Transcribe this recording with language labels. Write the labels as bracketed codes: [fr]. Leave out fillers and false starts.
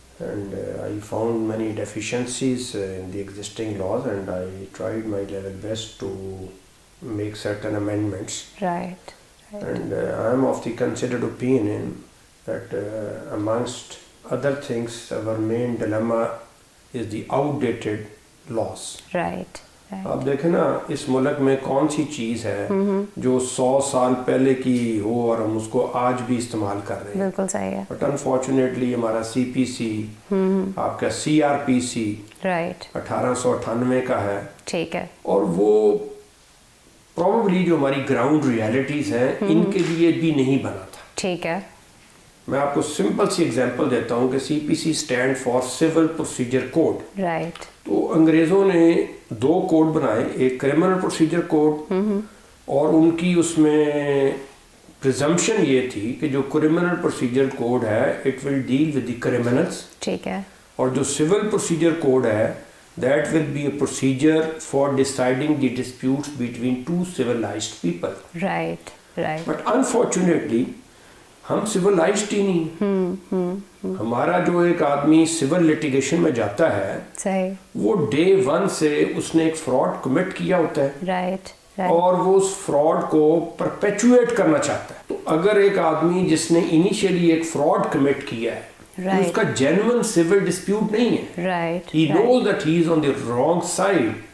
[en] and I found many deficiencies in the existing laws, and I tried my level best to make certain amendments. Right. And I am of the considered opinion that amongst other things, our main dilemma is the outdated laws. Right. [ur] آپ دیکھیں نا اس ملک میں کون سی چیز ہے جو 100 سال پہلے کی ہو اور ہم اس کو آج بھی استعمال کر رہے ہیں. بالکل صحیح ہے. [en] but unfortunately [ur] ہمارا سی پی سی، آپ کا سی آر پی سی [en] right [ur] 1898 کا ہے. ٹھیک ہے. اور وہ پروبیبلی جو ہماری گراؤنڈ ریالٹیز ہیں ان کے لیے بھی نہیں بنا تھا. ٹھیک ہے. میں آپ کو سمپل سی ایگزامپل دیتا ہوں کہ سی پی C stand for civil procedure code. [en] Right. [ur] تو انگریزوں نے 2 کوڈ بنائے، ایک کرمنل پروسیجر کوڈ، اور ان کی اس میں پریزمپشن یہ تھی کہ جو کرمنل پروسیجر کوڈ ہے [en] It will deal with the criminals. [ur] ٹھیک ہے. اور جو سول پروسیجر کوڈ ہے [en] that will be a procedure for deciding the disputes between two civilized people. Right. But unfortunately [ur] ہم civilized ہی نہیں. ہمارا جو ایک آدمی civil litigation میں جاتا ہے وہ day 1 سے اس نے ایک fraud commit کیا ہوتا ہے. [en] Right. [ur] اور وہ اس fraud کو perpetuate کرنا چاہتا ہے. تو اگر ایک آدمی جس نے initially ایک fraud commit کیا ہے اس کا genuine civil dispute نہیں ہے. [en] Right. He knows that he is on the wrong side.